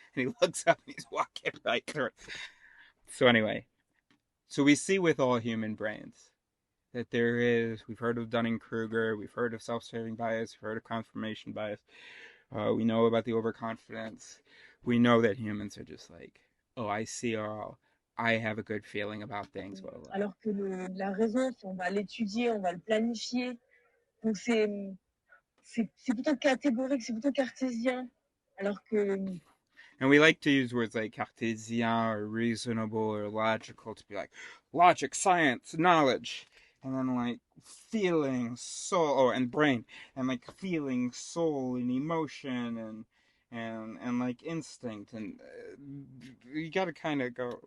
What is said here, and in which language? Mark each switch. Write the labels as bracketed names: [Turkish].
[English] And he looks up and he's walking right through it. So anyway, so we see with all human brains that there is, we've heard of Dunning-Kruger, we've heard of self-serving bias, we've heard of confirmation bias, we know about the overconfidence. We know that humans are just like, oh, I see all. I have a good feeling about things. Blah, blah, blah. [French] Alors que la raison, on va l'étudier, on va le planifier. Donc c'est plutôt catégorique, c'est plutôt cartésien. Alors que [English] And we like to use words like Cartesian or reasonable or logical to be like logic, science, knowledge, and then like feeling, soul, and brain, and like feeling, soul, and emotion, and like instinct, and you gotta kind of go.